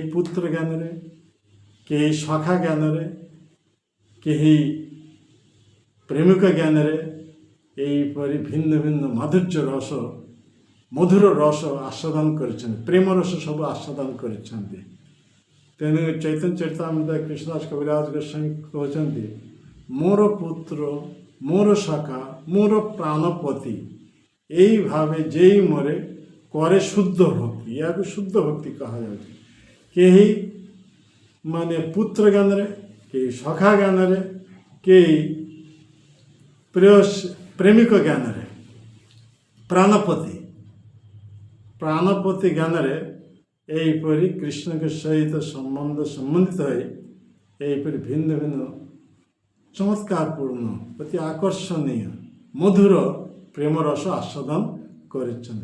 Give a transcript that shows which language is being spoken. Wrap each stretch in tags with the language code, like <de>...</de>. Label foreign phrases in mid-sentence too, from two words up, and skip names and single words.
<or>କେହି ପୁତ୍ର ଜ୍ଞାନରେ, କେହି ସଖା ଜ୍ଞାନରେ, କେହି ପ୍ରେମିକ ଜ୍ଞାନରେ ଏହିପରି ଭିନ୍ନ ଭିନ୍ନ ମଧୁର ରସ ଆସ୍ୱାଦନ କରିଛନ୍ତି, ପ୍ରେମ ରସ ସବୁ ଆସ୍ୱାଦନ କରିଛନ୍ତି। ତେଣୁ ଚୈତନ୍ୟ ଚରିତାମୃତ କୃଷ୍ଣଦାସ କବିରାଜ ଗୋସ୍ୱାମୀ କହୁଛନ୍ତି, ମୋର ପୁତ୍ର, ମୋର ସଖା, ମୋର ପ୍ରାଣପତି,</or> <bn>এই ভাবে যেই মরে করে শুদ্ধ ভক্তি,</bn> <or>ଇୟାକୁ ଶୁଦ୍ଧ ଭକ୍ତି କୁହାଯାଉଛି। କେହି ମାନେ ପୁତ୍ର ଜ୍ଞାନରେ, କେହି ସଖା ଜ୍ଞାନରେ, କେହି ପ୍ରେମିକ ଜ୍ଞାନରେ, ପ୍ରାଣପତି ଜ୍ଞାନରେ ଏହିପରି କୃଷ୍ଣଙ୍କ ସହିତ ସମ୍ବନ୍ଧିତ ହୋଇ ଏହିପରି ଭିନ୍ନ ଭିନ୍ନ ଚମତ୍କାରପୂର୍ଣ୍ଣ, ଅତି ଆକର୍ଷଣୀୟ ମଧୁର ପ୍ରେମ ରସ ଆସ୍ୱାଦନ କରିଛନ୍ତି।</or>